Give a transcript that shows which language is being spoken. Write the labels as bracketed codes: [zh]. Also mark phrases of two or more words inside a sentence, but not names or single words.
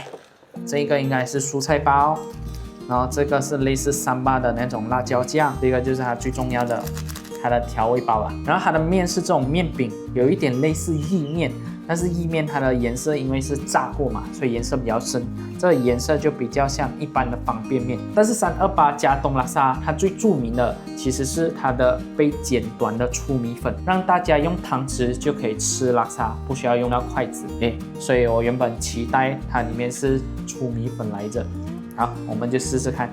[zh] 這個應該是蔬菜包，然後這個是類似328的那種辣椒醬，這個就是它最重要的它的調味包了。然後它的麵是這種麵餅，有一點類似意麵。但是意麵它的顏色因為是炸過嘛，所以顏色比較深，這個顏色就比較像一般的方便麵。但是328加東拉薩它最著名的其實是它的被剪短的粗米粉，讓大家用湯匙就可以吃拉薩，不需要用到筷子。所以我原本期待它裡面是粗米粉來着。好，我們就試試看。